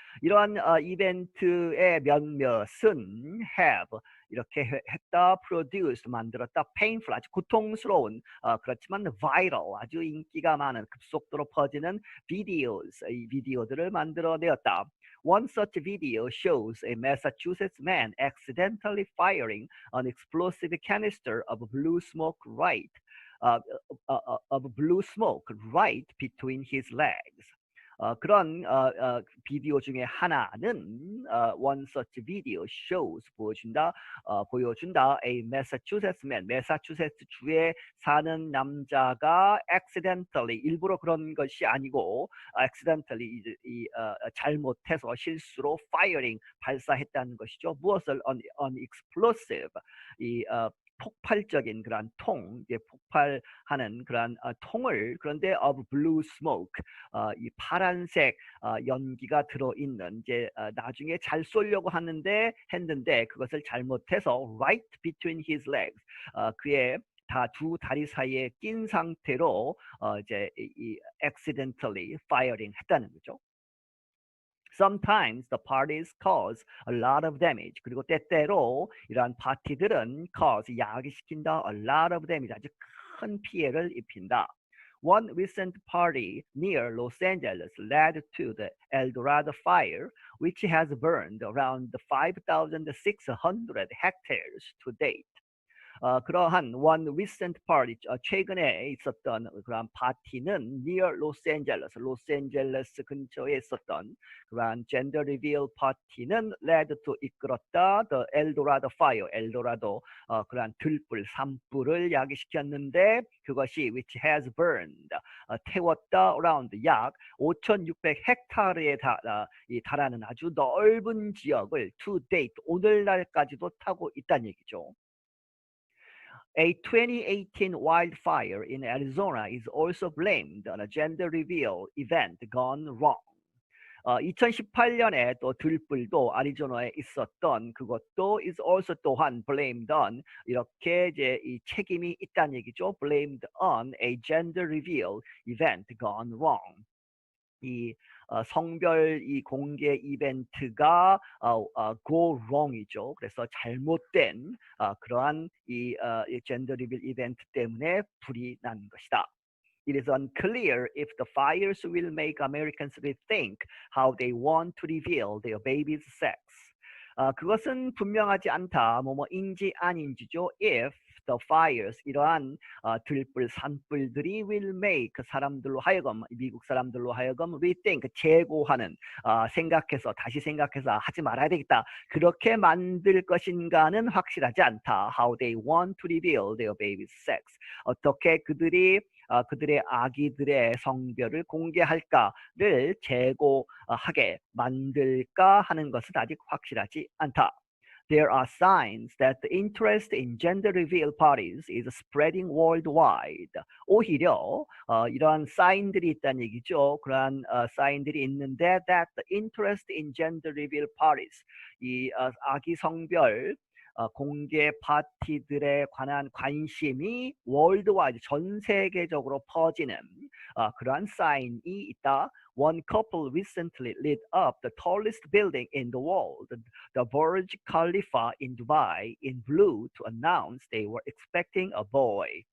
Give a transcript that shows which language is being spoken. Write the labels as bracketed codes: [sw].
[ko] 이러한 이벤트의 몇몇은 [en] have [ko] 이렇게 했다, [en] produced [ko] 만들었다, [en] painful [ko] 아주 고통스러운 그렇지만 [en] viral [ko] 아주 인기가 많은 급속도로 퍼지는 [en] videos [ko] 이 비디오들을 만들어내었다. [en] One such video shows a Massachusetts man accidentally firing an explosive canister of blue smoke of blue smoke right between his legs. [ko] 그런 비디오 중에 하나는 [en] one such video shows [ko] 보여준다 [en] a Massachusetts man [ko] 매사추세츠 주에 사는 남자가 [en] accidentally [ko] 일부러 그런 것이 아니고 accidentally 잘못해서 실수로 [en] firing [ko] 발사했다는 것이죠. 무엇을 [en] on explosive [ko] 폭발적인 그러한 통, 폭발하는 그러한 통을 그런데 [en] of blue smoke, [ko] 이 파란색 연기가 들어있는 이제 나중에 잘 쏘려고 했는데 그것을 잘못해서 [en] right between his legs, [ko] 그의 두 다리 사이에 낀 상태로 이제 [en] accidentally firing [ko] 했다는 거죠. [en] Sometimes the parties cause a lot of damage. [ko] 그리고 때때로 이러한 파티들은 [en] cause [ko] 야기시킨다 [en] a lot of damage [ko] 아주 큰 피해를 입힌다. [en] One recent party near Los Angeles led to the El Dorado fire, which has burned around 5,600 hectares to date. [ko] 그러한 [en] one recent party, [ko] 최근에 있었던 그러한 파티는 [en] near [ko] 로스앤젤레스 근처에 있었던 그러한 gender reveal 파티는 [en] led to [ko] 이끌었다 the 엘도라도 [en] fire, [ko] 엘도라도 그러한 들불, 산불을 야기시켰는데 그것이 [en] which has burned, [ko] 태웠다 [en] around [ko] 약 5,600헥타르에 달하는 아주 넓은 지역을 [en] to date, [ko] 오늘날까지도 타고 있다는 얘기죠. [en] A 2018 wildfire in Arizona is also blamed on a gender reveal event gone wrong. [ko] 2018년에 또 들불도 아리조나에 있었던 그것도 [en] is also [ko] 또한 [en] blamed on, [ko] 이렇게 이제 이 책임이 있다는 얘기죠. [en] blamed on a gender reveal event gone wrong. [ko] 이 성별 이 공개 이벤트가 [en] go wrong [ko] 이죠. 그래서 잘못된 그러한 이 gender reveal 이벤트 때문에 불이 난 것이다. [en] It is unclear if the fires will make Americans rethink how they want to reveal their baby's sex. [ko] 그것은 분명하지 않다. 뭐뭐인지 아닌지죠. [en] If the fires, [ko] 이러한 들불, 산불들이 [en] will make [ko] 사람들로 하여금, 미국 사람들로 하여금 [en] rethink, [ko] 재고하는, 다시 생각해서 하지 말아야 되겠다. 그렇게 만들 것인가는 확실하지 않다. [en] How they want to reveal their baby's sex. [ko] 어떻게 그들의 아기들의 성별을 공개할까를 재고하게 만들까 하는 것은 아직 확실하지 않다. [en] There are signs that the interest in gender reveal parties is spreading worldwide. [ko] 오히려 이러한 사인들이 있다는 얘기죠. 그러한 사인들이 있는데 [en] that the interest in gender reveal parties, [ko] 이 아기 성별 공개 파티들에 관한 관심이 월드와이드, 전 세계적으로 퍼지는 그러한 사인이 있다. [en] One couple recently lit up the tallest building in the world, the Burj Khalifa in Dubai, in blue to announce they were expecting a boy.